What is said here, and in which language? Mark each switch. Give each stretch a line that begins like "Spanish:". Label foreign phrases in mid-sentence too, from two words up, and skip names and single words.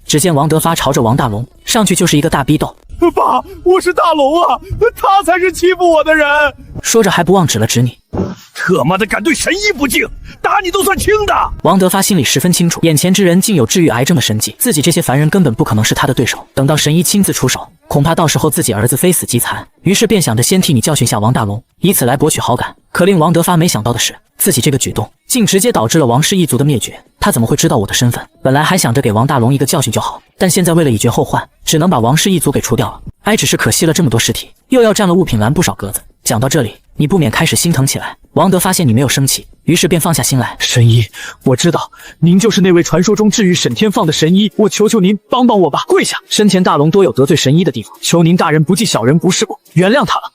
Chinese: 只見王德發朝着王大龍上去就是一個大逼鬥。爸，我是大龍啊，他才是欺負我的人。說着還不忘指了指你。特媽的敢對神醫不敬，打你都算輕的。王德發心裡十分清楚，眼前之人竟有治癒癌症的神蹟，自己這些凡人根本不可能是他的對手。等到神醫親自出手，恐怕到時候自己兒子非死即殘。於是便想着先替你教訓下王大龍，以此來博取好感。可令王德發沒想到的是，自己這個舉動竟直接導致了王氏一族的滅絕。他怎麼會知道我的身份？本來還想着給王大龍一個教訓就好，但現在為了以絕後患，只能把王氏一族給除掉了。哎，只是可惜了這麼多屍體，又要占了物品欄不少格子。講到這裡，你不免開始心疼起來。王德發現你沒有生氣，於是便放下心來。神醫，我知道您就是那位傳說中治癒沈天放的神醫，我求求您幫幫我吧，跪下！生前大龍多有得罪神醫的地方，求您大人不計小人不是過，原諒他了。